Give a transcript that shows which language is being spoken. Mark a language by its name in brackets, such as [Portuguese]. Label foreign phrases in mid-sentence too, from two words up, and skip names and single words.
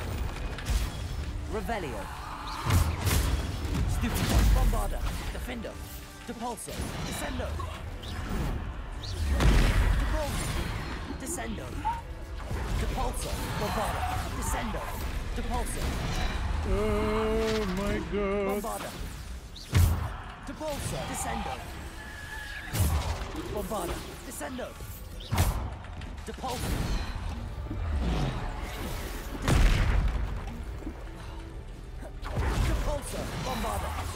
[Latin] Revelio. Stupido. Bombarda. Defendo. Depulso. Descendo. Depulso. Descendo. Depulso. Bombarda. Descendo. Depulso. [English] Oh my god. [Latin] Bombarda. Depulso. Descendo. Bombarda. Descendo. Depulso. Depulso. Bombarda.